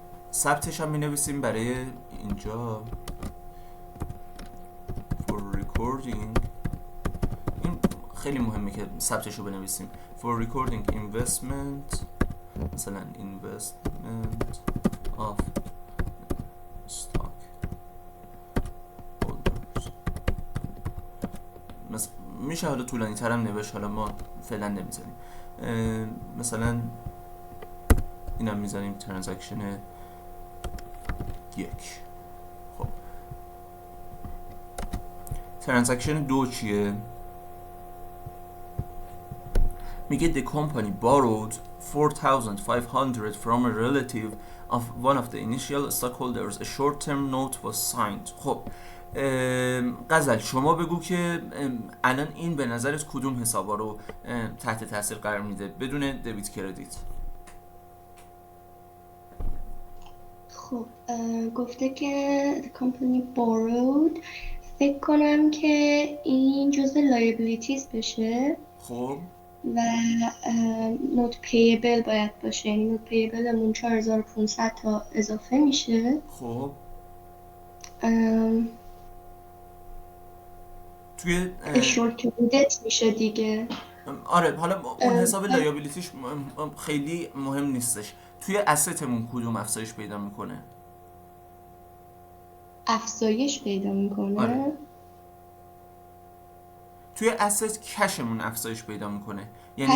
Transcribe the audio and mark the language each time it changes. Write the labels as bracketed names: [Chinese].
[Persian] ثبتش هم می نویسیم برای اینجا [English] for recording. [Persian] این خیلی مهمه که ثبتش رو بنویسیم. [English] for recording investment، [Persian] مثلا [English] investment of stock holders. [Persian] میشه حالا طولانی ترم نوشت، حالا ما فعلا نمیزنیم. مثلا اینم میزنیم ترانزکشن 1. خب ترانزکشن 2 چیه؟ میگه [English] the company borrowed 4,500 from a relative of one of the initial stockholders. A short-term note was signed. [Persian] خب غزل شما بگو که الان این به نظرت کدوم حسابا رو تحت تاثیر قرار میده بدون دبیت کردیت؟ خب گفته که [English] the company borrowed. [Persian] فکر کنم که این جزء liabilities بشه خب و not payable باید باشه، یعنی not payable همون 4500 تا اضافه میشه. خب ام، توی [English] short to debt [Persian] میشه دیگه. آره حالا اون حساب ام، لایابیلیتیش خیلی مهم نیستش. توی اسستمون کدوم افزایش پیدا میکنه؟ افزایش پیدا آره. میکنه. توی اسست کشمون افزایش پیدا میکنه، یعنی